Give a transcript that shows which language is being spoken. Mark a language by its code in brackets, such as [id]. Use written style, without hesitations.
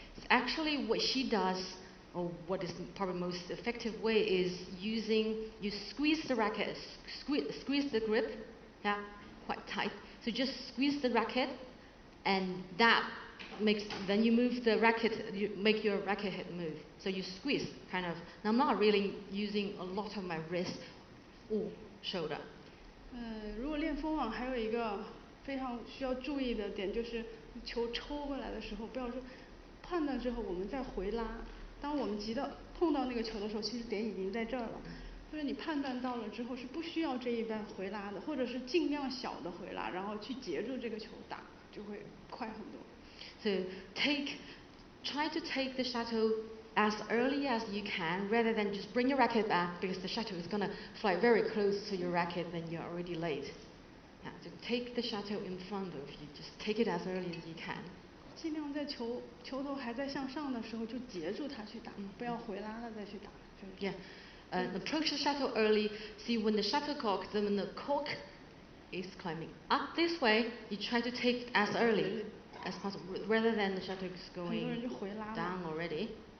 [en] Actually, what she does, or what is probably most effective way, is you squeeze the racket, squeeze the grip, yeah, quite tight. So just squeeze the racket, and that then you move the racket, you make your racket head move. So you squeeze, kind of. Now I'm not really using a lot of my wrist or shoulder. [zh] 如果练封网还有一个非常需要注意的点，就是球抽过来的时候，不要说判断之后我们再回拉。当我们碰到那个球的时候，其实点已经在这儿了。就是你判断到了之后是不需要这一半回拉的，或者是尽量小的回拉，然后去截住这个球打，就会快很多。 [en] So try to take the shuttle as early as you can, rather than just bring your racket back, because the shuttle is gonna fly very close to your racket, then you're already late. Yeah, so take the shuttle in front of you, just take it as early as you can. [zh] 尽量在球头还在向上的时候就截住它去打，不要回拉了再去打。 [en] Yeah. Approach the shuttle early. See when the cork is climbing up this way, you try to take as early as possible, rather than the shuttle is going down already.